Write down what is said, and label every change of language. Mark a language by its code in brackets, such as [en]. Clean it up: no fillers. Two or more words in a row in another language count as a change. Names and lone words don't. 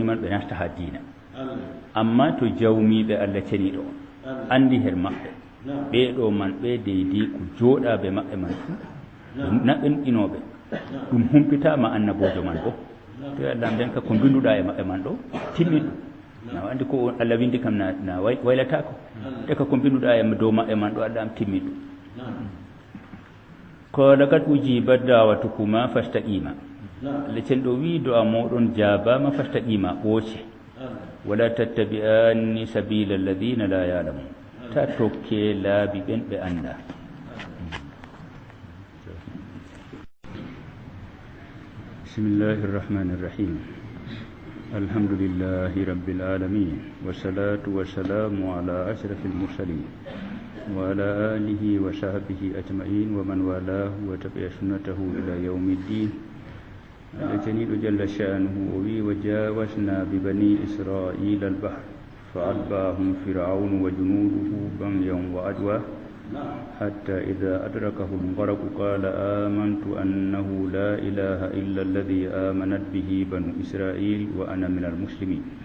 [ff] man ɓe nasta ha diina amma to jawmiɓe Allah ceniɗo on andi her maɓɓe ɓeɗo man ɓe deydi ko jooɗaɓe maɓɓe man fu naɓe nuɗɗinoɓe ɗum humpitama annabojo man bo to Allah nden ka ko binduɗa e maɓɓe man ɗo timmi ɗum na andi ko Allah windi kam na waylatako te ka ko binduɗa e dow maɓɓe man ɗo Allah am timmi ɗum [ar] قال قد أجيبت دعوتكما فاستقيما [ff] Allah cenɗo wi do a moɗon jabama fastaqima ɓooce [ar] ولا تتبعان سبيل الذين لا يعلمون [ff] ta tokke laabi ɓen ɓe anda [ar] بسم الله الرحمن الرحيم الحمد لله رب العالمين والصلاة والسلام على أشرف المرسلين وعلى آله وصحبه أجمعين ومن والاه وتبع سنته إلى يوم الدين الجليل جل شأنه وجاوزنا ببني إسرائيل البحر فأتبعهم فرعون وجنوده بغيا وعدوا حتى إذا أدركه الغرق قال آمنت أنه لا إله إلا الذي آمنت به بنو إسرائيل وأنا من المسلمين